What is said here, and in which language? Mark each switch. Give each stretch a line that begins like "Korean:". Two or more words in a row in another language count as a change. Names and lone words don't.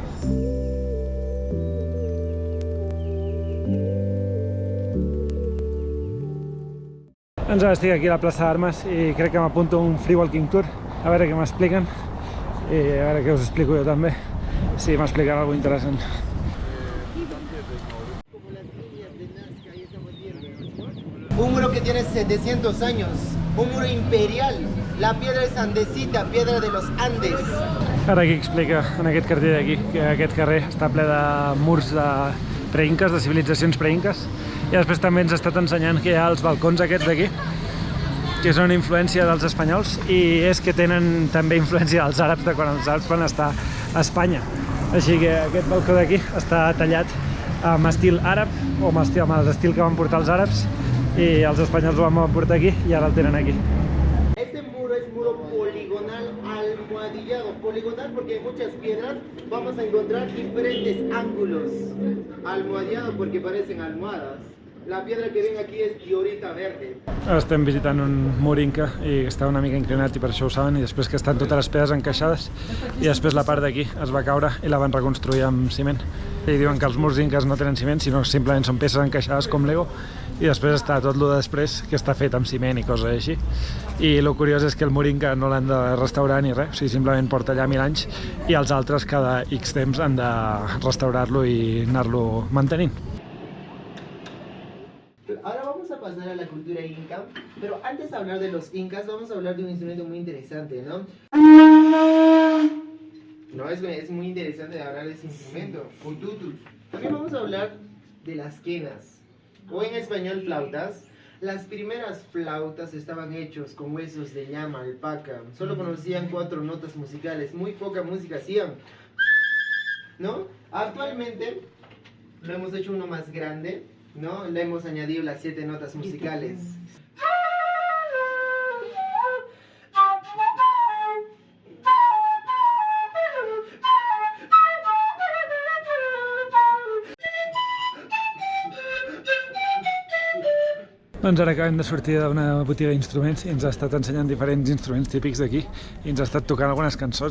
Catalan: Doncs ara estic aquí a la plaça d'Armes i crec que m'apunto un
English: free walking tour,
Catalan: a veure què m'expliquen i a veure què us explico jo també, si m'expliquen alguna cosa interessant.
Spanish: Un muro que tiene 700 años, un muro imperial, la piedra es andesita, piedra de los Andes.
Catalan: Ara aquí explica, en aquest carrer d'aquí, que aquest carrer està ple de murs de preinques, de civilitzacions preinques, i després també ens ha estat ensenyant que hi ha els balcons aquests d'aquí, que són influència dels espanyols, i és que tenen també influència dels àrabs de quan els àrabs van estar a Espanya. Així que aquest balcó d'aquí està tallat amb estil àrab, o amb l'estil que van portar els àrabs, i els espanyols ho van portar aquí i ara el tenen aquí.
Spanish: Este muro es muro poligonal almohadillado. Poligonal porque hay muchas piedras, vamos a encontrar diferentes ángulos. Almohadillado porque parecen almohadas. La piedra que ven aquí és diorita verde.
Catalan: Estem visitant un mur inca i està una mica inclinat i per això ho saben, i després que estan totes les pedres encaixades i després la part d'aquí es va caure i la van reconstruir amb ciment. I diuen que els murs inques no tenen ciment, sinó simplement són peces encaixades com Lego i després està tot lo després, que està fet amb ciment i coses així. I el curiós és que el Moringa no l'han de restaurar ni res, o sigui, simplement porta allà 1000 anys, i els altres cada X temps han de restaurar-lo i anar-lo mantenint.
Spanish: Ahora vamos a pasar a la cultura inca, pero antes de hablar de los incas vamos a hablar de un instrumento muy interesante, ¿no? No, es muy interesante hablar de ese instrumento, un tutu. También vamos a hablar de las quenas, o en español flautas. Las primeras flautas estaban hechos con huesos de llama, alpaca. Solo conocían 4 notas musicales, muy poca música hacían, ¿no? Actualmente lo hemos hecho uno más grande, ¿no? Le hemos añadido las 7 notas musicales.
Catalan: Doncs ara acabem de sortir d'una botiga d'instruments i ens ha estat ensenyant diferents instruments típics d'aquí i ens ha estat tocant algunes cançons.